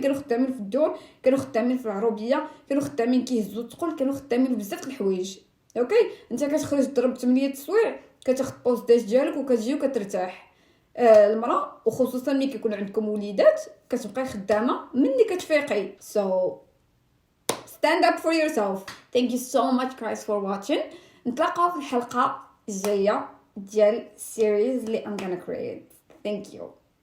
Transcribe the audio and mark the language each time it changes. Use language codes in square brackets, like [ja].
[ar] كانوا خدامين في الدور كانوا خدامين في العروبيه كانوا خدامين كيهزوا الثقل كانوا خدامين بزاف د الحوايج. اوكي انت كتخرج تضرب 8 السوايع كتاخذ بوستاج ديالك وكتجي وكترتاح. المراه وخصوصا ملي كيكون عندكم وليدات كتبقاي خدامه مني كتفيقي. [en] so stand up for yourself. thank you so much guys for watching. [ar] نتلاقاو في الحلقه الجايه ديال series اللي [en] I'm gonna create. thank you.